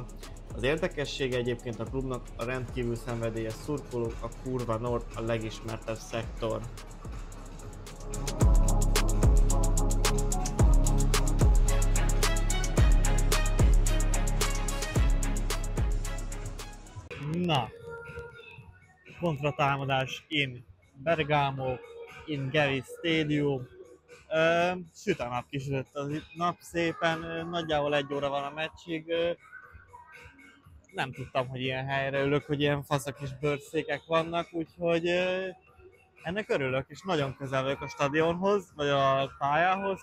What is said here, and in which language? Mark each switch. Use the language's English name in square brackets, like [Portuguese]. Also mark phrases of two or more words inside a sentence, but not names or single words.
[Hungarian] Az érdekessége egyébként a klubnak a rendkívül szenvedélyes szurkolók, a Curva Nord a legismertebb szektor. Na, kontratámadás in Bergamo, in Gevis Stadium. Süt a nap, kisütött a nap szépen, nagyjából 1 óra van a meccsig. Nem tudtam, hogy ilyen helyre ülök, hogy ilyen faszak kis bőrszékek vannak, úgyhogy ennek örülök, és nagyon közel vagyok a stadionhoz, vagy a pályához.